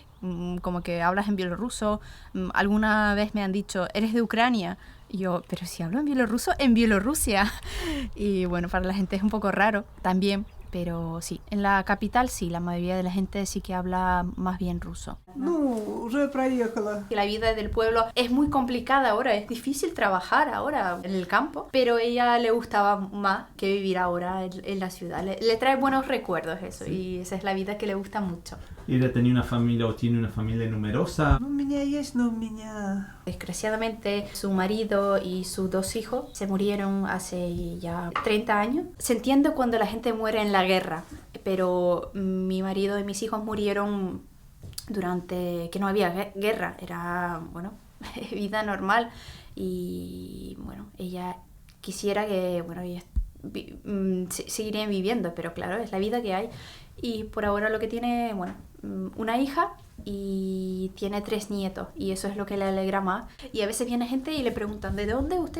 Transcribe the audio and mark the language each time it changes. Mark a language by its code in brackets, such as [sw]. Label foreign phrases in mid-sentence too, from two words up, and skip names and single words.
[es] Como que hablas en bielorruso. Alguna vez me han dicho, ¿eres de Ucrania? Y yo, pero si hablo en bielorruso, en Bielorrusia. Y bueno, para la gente es un poco raro también, pero sí, en la capital sí, la mayoría de la gente sí que habla más bien ruso. [ru] Ну, уже проехала. [es] La vida del pueblo es muy complicada ahora, es difícil trabajar ahora en el campo, pero a ella le gustaba más que vivir ahora en la ciudad. Le trae buenos recuerdos eso, sí. Y esa es la vida que le gusta mucho. ¿Y ella tenía una familia o tiene una familia numerosa? [ru] У меня есть, но у меня... [es] Desgraciadamente, su marido y sus 2 hijos se murieron hace ya 30 años. Se entiende cuando la gente muere en la guerra, pero mi marido y mis hijos murieron durante que no había guerra, era, bueno, vida normal y, bueno, ella quisiera que, bueno, ellas seguirían viviendo, pero claro, es la vida que hay y por ahora lo que tiene, bueno, una hija y tiene 3 nietos y eso es lo que le alegra más y a veces viene gente y le preguntan ¿de dónde usted?